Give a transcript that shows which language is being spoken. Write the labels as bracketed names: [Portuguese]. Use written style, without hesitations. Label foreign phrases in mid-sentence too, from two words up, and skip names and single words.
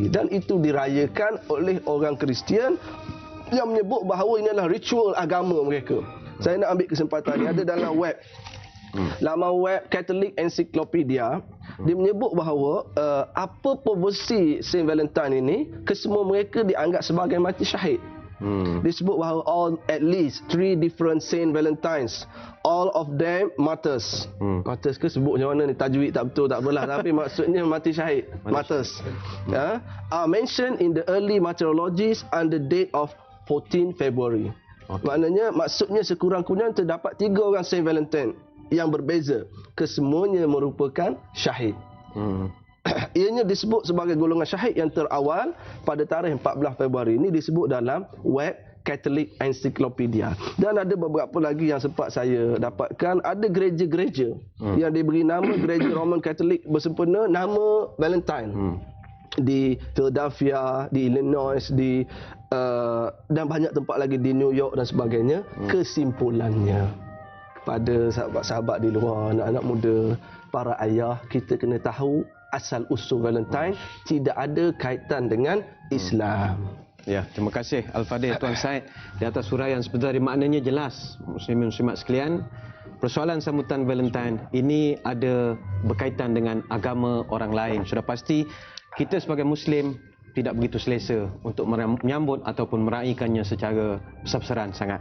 [Malay] Dan itu dirayakan oleh orang Kristian yang menyebut bahawa ini adalah ritual agama mereka. Saya nak ambil kesempatan ini, ada dalam web, laman web Catholic Encyclopedia, dia menyebut bahawa apa versi Saint Valentine ini, kesemua mereka dianggap sebagai mati syahid. Disebut bahawa [English] at least 3 different Saint Valentines, all of them martyrs. [Malay] Martyrs ke sebut macam mana ni, tajwid tak betul tak apalah, tapi maksudnya mati syahid, martyrs. [English] Are mentioned in the early martyrologies on the date of 14 February. [Malay] Maknanya maksudnya sekurang-kurangnya terdapat 3 orang Saint Valentine yang berbeza, kesemuanya merupakan syahid. Ianya disebut sebagai golongan syahid yang terawal pada tarikh 14 Februari ini, disebut dalam web Catholic Encyclopedia. Dan ada beberapa lagi yang sempat saya dapatkan. Ada gereja-gereja yang diberi nama gereja Roman Catholic bersempena nama Valentine. Di Philadelphia, di Illinois, dan banyak tempat lagi di New York dan sebagainya. Kesimpulannya, kepada sahabat-sahabat di luar, anak-anak muda, para ayah, kita kena tahu asal usul Valentine tidak ada kaitan dengan Islam. Ya, terima kasih Al-Fadhil Tuan Syed di atas huraian sebentar. Maknanya jelas, muslimin muslimat sekalian, persoalan sambutan Valentine ini ada berkaitan dengan agama orang lain. Sudah pasti kita sebagai muslim tidak begitu selesa untuk menyambut ataupun meraihkannya secara besar-besaran sangat.